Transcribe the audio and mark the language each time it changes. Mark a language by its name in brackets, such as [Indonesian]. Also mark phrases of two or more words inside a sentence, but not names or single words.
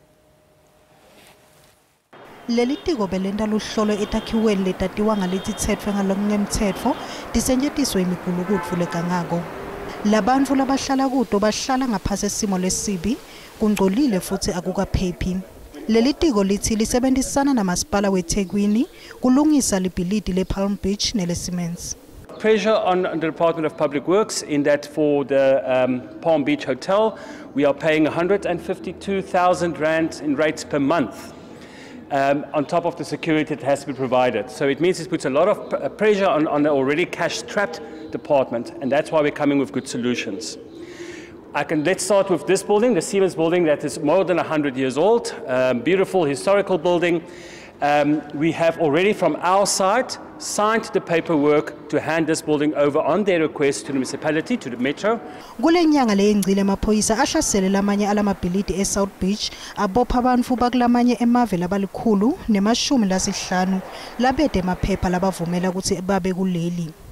[Swati] Leli tiko belenda luhlolo etakhiweni letatiwa ngalitithethwe ngalokungemthetfo disenjetiswe imigulukutfu lekangako. Labantu labahlala kuto bahlala ngaphasi esimo lesibi kungcolile futhi akukaphephi. Leli tiko lithi lisebenzisana namasipala weThekwini kulungisa libhilidi lePalm Beach neleSiemens. [English] Pressure on the Department of Public Works in that for the Palm Beach Hotel we are paying 152,000 rand in rates per month. On top of the security that has to be provided. So it means it puts a lot of pressure on the already cash-strapped department, and that's why we're coming with good solutions. Let's start with this building, the Siemens building that is more than 100 years old, beautiful historical building. We have already from our side signed the paperwork to hand this building over on their request to the municipality, to the metro. [Swati] Kule nyanga leyingcile amaphoyisa ashasele lamanye alamabhilidi eSouth Beach abopha abantu bakulamanye emave labalikhulu nemashumi lasihlanu labede emaphepha labavumela ukuthi babe kuleli.